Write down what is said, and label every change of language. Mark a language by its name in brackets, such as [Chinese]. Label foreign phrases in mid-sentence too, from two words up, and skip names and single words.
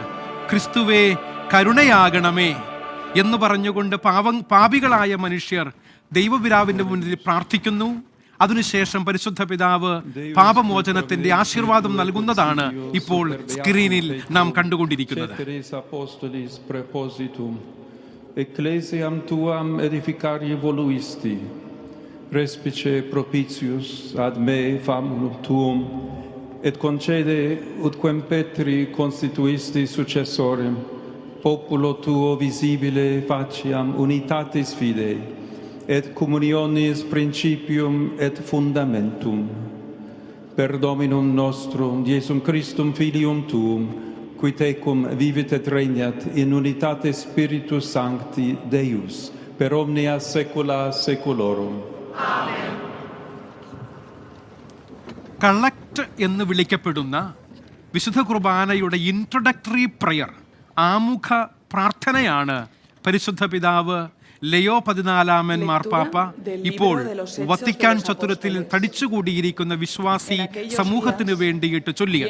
[Malayalam] ക്രിസ്തുവേ കരുണയാകണമേ എന്ന് പറഞ്ഞുകൊണ്ട് പാപികളായ മനുഷ്യർ ദൈവപിതാവിൻ്റെ മുന്നിൽ പ്രാർത്ഥിക്കുന്നു. അതിനുശേഷം പരിശുദ്ധ പിതാവ് പാപമോചനത്തിന്റെ ആശീർവാദം നൽകുന്നതാണ് ഇപ്പോൾ സ്ക്രീനിൽ നാം കണ്ടുകൊണ്ടിരിക്കുന്നത്. [Latin] Ecclesiam tuam edificari voluisti, respice propitius ad me famulum tuum, et concede utquem Petri constituisti successorem, populo tuo visibile faciam unitatis fidei, et communionis principium et fundamentum. Per Dominum nostrum, Iesum Christum Filium tuum, qui tecum vivit et regnat in unitate Spiritus Sancti Deus, per omnia saecula saeculorum. Amen. [Malayalam] കളക്ട് എന്ന് വിളിക്കപ്പെടുന്ന വിശുദ്ധ കുർബാനയുടെ [English] introductory prayer, [Malayalam] ആമുഖ പ്രാർത്ഥനയാണ് പരിശുദ്ധ പിതാവ് ലയോ 14 മാർപ്പാപ്പ ഇപ്പോൾ വത്തിക്കാൻ ചത്തുരത്തിൽ തടിച്ചുകൂടിയിരിക്കുന്ന വിശ്വാസി സമൂഹത്തിന് വേണ്ടിയിട്ട് ചൊല്ലിയത്.